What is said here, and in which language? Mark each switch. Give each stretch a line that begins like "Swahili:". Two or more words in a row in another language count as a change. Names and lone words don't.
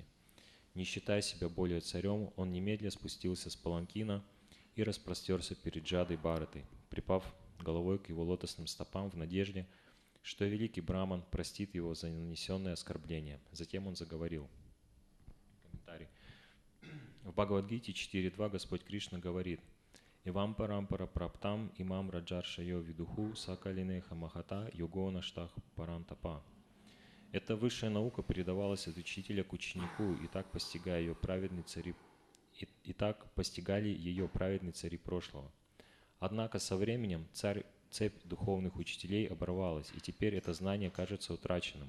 Russian: Не считая себя более царем, он немедленно спустился с паланкина и распростерся перед Джадой Бхаратой, припав головой к его лотосным стопам в надежде, что великий Браман простит его за нанесенное оскорбление. Затем он заговорил. Комментарий. В Бхагавад-гите 4.2 Господь Кришна говорит:
Sanskrit: «एवं परम्पराप्राप्तम् इमं राजर्षयो विदुः स कालेनेह महता योगो नष्टः परन्तप».
Russian: Эта высшая наука передавалась от учителя к ученику, и так постигая ее праведные цари, и так постигали ее праведные цари прошлого. Однако со временем цепь духовных учителей оборвалась, и теперь это знание кажется утраченным.